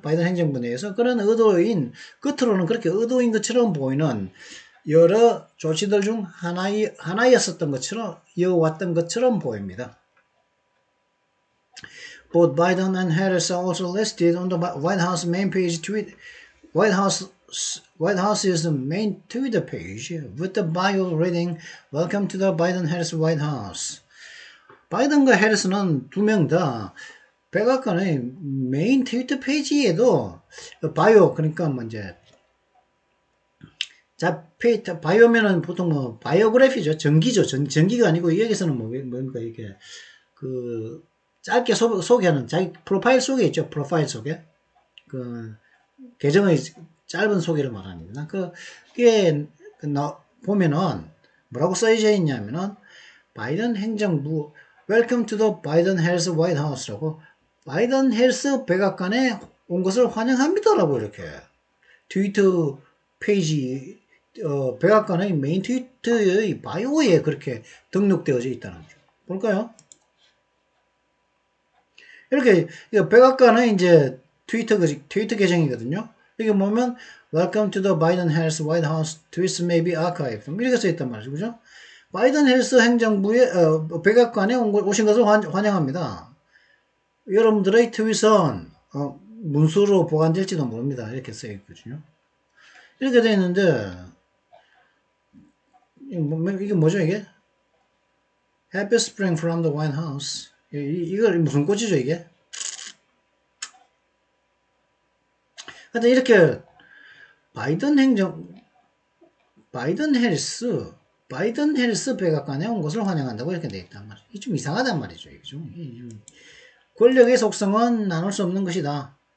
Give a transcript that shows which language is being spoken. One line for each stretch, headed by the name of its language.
Korean: 바이든 행정부 내에서 그런 의도인 겉으로는 그렇게 의도인 것처럼 보이는 여러 조치들 중 하나였었던 것처럼 이어왔던 것처럼 보입니다.
English: Both Biden and Harris are also listed on the White House main page White House's main Twitter page with the bio reading Welcome to the Biden-Harris White House.
Korean: 바이든과 해리스는 두 명 다 백악관의 메인 트위터 페이지에도 바이오 그러니까 뭐 이제 바이오면은 보통 뭐 바이오그래피죠. 전기죠. 전기가 아니고 여기서는 뭔가 이렇게 짧게 소개하는 자기 프로파일 속에 있죠. 프로파일 속에 계정의 짧은 소개를 말합니다. 그게 보면은 뭐라고 써져 있냐면은 바이든 행정부
English: Welcome to the Biden-Harris White House
Korean: 라고 바이든 해리스 백악관에 온 것을 환영합니다라고 이렇게 트위터 페이지 백악관의 메인 트위터의 바이오에 그렇게 등록되어져 있다는 거죠. 볼까요? 이렇게 백악관의 이제 트위터 계정이거든요. 여기 보면
English: Welcome to the Biden-Harris White House. Tweets may be archived.
Korean: 이렇게 써 있단 말이죠. 그죠? 바이든 해리스 행정부의 백악관에 오신 것을 환영합니다. 여러분들의 트윗은 문서로 보관될지도 모릅니다. 이렇게 써 있거든요. 이렇게 되어 있는데 이게 뭐죠 이게?
English: Happy Spring from the White House.
Korean: 이걸 무슨 꽃이죠 이게? 하여튼 이렇게 바이든 행정, 바이든 해리스 백악관에 온 것을 환영한다고 이렇게 돼 있단 말이에요. 이게 좀 이상하단 말이죠. 이게 좀. 권력의 속성은 나눌 수 없는 것이다.